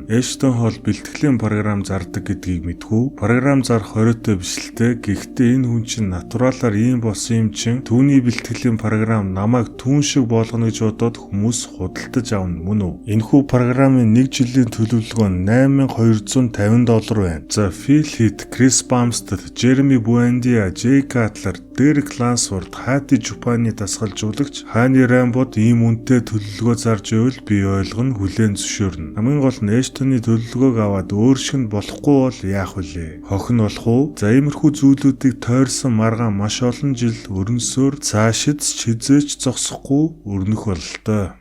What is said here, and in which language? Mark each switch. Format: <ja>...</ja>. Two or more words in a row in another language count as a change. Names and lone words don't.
<mn>Ashton Hall бэлтгэлийн програм зардаг гэдгийг мэдгүй. Програм зарах хориотой биш л те. Гэхдээ энэ хүн чинь натуралаар ийм болсон юм чин түүний бэлтгэлийн програм намайг түүн шиг болгоно гэж бодоод хүмүүс худалдаж авна мөн үү? Энэхүү програмын 1 жилийн төлөвлөгөө нь $8250 байна. За Phil Heath, Chris Bumstead, Jeremy Buendia, Jay Cutler, Derek Lansford, Hadi Chupani дасгалжуулагч Hani Rambod ийм үнэтэй төлөвлөгөө зарж ивэл би ойлгоно хүлээн зөвшөөрнө. Хамгийн гол нь Ashton-ы төлөвлөгөөг аваад өөр шиг болохгүй бол яах вүлээ? Хохин болох уу? За иймэрхүү зүйлүүдийг тойрсон маргаан маш олон жил өрнөсөөр цаашид хизээч зогсохгүй өрнөх бололтой.</mn>